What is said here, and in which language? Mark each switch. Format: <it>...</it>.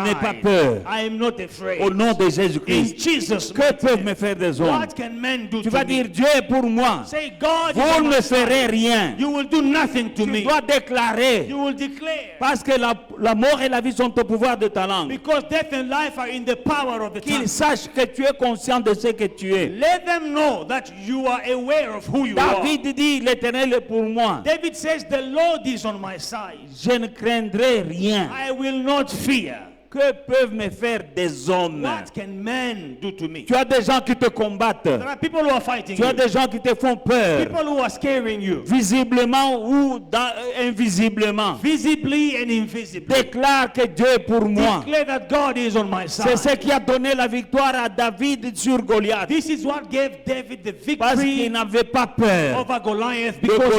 <fr>n'ai pas peur.</fr> <en>I am not afraid.</en> <fr>Au nom de</fr> <en>In</en> <fr>Jésus-Christ.</fr> <en>Jesus'</en> <fr>Que</fr> <en>mighty</en> <fr>peuvent</fr> <en>name.</en> <fr>me faire des hommes?</fr> <en>What can men do</en> <fr>Tu vas</fr> <en>me?</en> <fr>dire, Dieu est pour moi.</fr> <en>Say, God is</en> <fr>Vous</fr> <en>on</en> <fr>ne</fr> <en>my</en> <fr>me ferez</fr> <en>side.</en> <fr>rien.</fr> <en>You will do nothing to</en> <fr>Tu</fr> <en>me.</en> <fr>dois déclarer.</fr> <en>You will declare.</en> <fr>Parce que la mort et la vie sont au pouvoir de ta langue.</fr> <en>Because death and life are in the power of the tongue.</en> <fr>Qu'ils sachent que tu es conscient de ce que tu es.</fr> <en>Let them know that you are aware of who you are.</en> <fr>David dit, l'Éternel est pour moi.</fr> <en>David says, the Lord is on my side.</en> <fr>Je ne craindrai rien.</fr> <en>I will not fear.</en> <fr>Que peuvent me faire des hommes?</fr> <en>What can men do to me?</en> <fr>Tu as des gens qui te combattent.</fr> <en>There are people who are fighting</en> <fr>Tu as</fr> <en>you.</en> <fr>des gens qui te font peur.</fr> <en>People who are scaring you.</en> <fr>Visiblement ou invisiblement.</fr> <en>Visibly and invisibly.</en> <fr>Déclare que Dieu est pour moi.</fr> <en>Declare that God is on my</en> <fr>C'est</fr> <en>side.</en> <fr>ce qui a donné la victoire à David sur Goliath.</fr> <en>This is what gave David the</en> <fr>Parce qu'il</fr> <en>victory</en> <fr>n'avait pas peur.</fr> <en>over Goliath because he was</en>